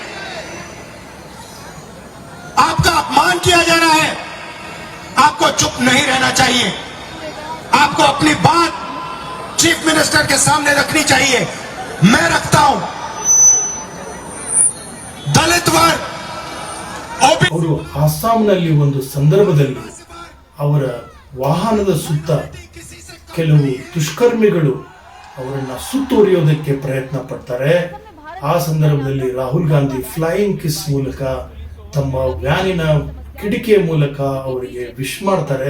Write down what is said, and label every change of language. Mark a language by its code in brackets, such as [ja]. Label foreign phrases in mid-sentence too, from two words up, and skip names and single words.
[hi] आपका अपमान किया जा रहा है, आपको चुप नहीं रहना चाहिए। आपको अपनी बात [en] chief minister [hi] के सामने रखनी चाहिए। मैं रखता हूं। दलित वर्ग, [kn] ಅವರು ಅಸ್ಸಾಂನಲ್ಲಿ ಒಂದು ಸಂದರ್ಭದಲ್ಲಿ ಅವರ ವಾಹನದ ಸುತ್ತ ಕೆಲವು ದುಷ್ಕರ್ಮಿಗಳು ಅವರನ್ನ ಸುತ್ತುವರಿಯೋದಕ್ಕೆ ಪ್ರಯತ್ನ ಪಡ್ತಾರೆ. ಆ ಸಂದರ್ಭದಲ್ಲಿ ರಾಹುಲ್ ಗಾಂಧಿ [en] flying kiss [kn] ಮೂಲಕ ತಮ್ಮ ವ್ಯಾನಿನ ಕಿಟಕಿಯ ಮೂಲಕ ಅವರಿಗೆ ವಿಶ್ ಮಾಡ್ತಾರೆ.